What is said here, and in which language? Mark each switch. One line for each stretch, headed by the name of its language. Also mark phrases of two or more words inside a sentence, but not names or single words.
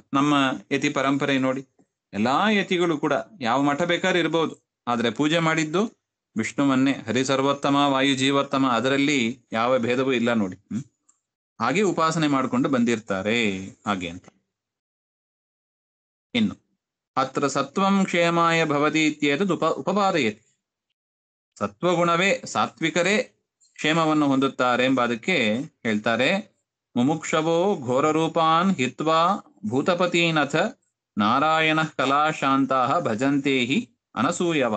Kannada: ನಮ್ಮ ಯತಿ ಪರಂಪರೆ ನೋಡಿ, ಎಲ್ಲಾ ಯತಿಗಳು ಕೂಡ ಯಾವ ಮಠ ಬೇಕಾದ್ರೂ ಇರ್ಬೋದು, ಆದ್ರೆ ಪೂಜೆ ಮಾಡಿದ್ದು ವಿಷ್ಣುವನ್ನೇ.
Sanskrit: ಹರಿ ಸರ್ವೋತ್ತಮ, ವಾಯು ಜೀವೋತ್ತಮ,
Kannada: ಅದರಲ್ಲಿ ಯಾವ ಭೇದವೂ ಇಲ್ಲ ನೋಡಿ. ಹಾಗೆ ಉಪಾಸನೆ ಮಾಡಿಕೊಂಡು ಬಂದಿರ್ತಾರೆ. ಹಾಗೆ ಅಂತ.
Sanskrit: ಇನ್ನು ಅತ್ರ ಸತ್ವಂ ಕ್ಷೇಮಾಯ ಭವತಿ ಇತ್ಯೇತದ್ ಉಪಪಾದಯತಿ.
Kannada: ಸತ್ವಗುಣವೇ, ಸಾತ್ವಿಕರೇ ಕ್ಷೇಮವನ್ನು ಹೊಂದುತ್ತಾರೆ ಎಂಬ ಅದಕ್ಕೆ ಹೇಳ್ತಾರೆ,
Sanskrit: ಮುಮುಕ್ಷವೋ ಘೋರ ರೂಪಾನ್ ಹಿತ್ವಾ ಭೂತಪತೀನಥ ನಾರಾಯಣ ಕಲಾಶಾಂತಾ ಭಜಂತೆ ಹಿ ಅನಸೂಯವಃ.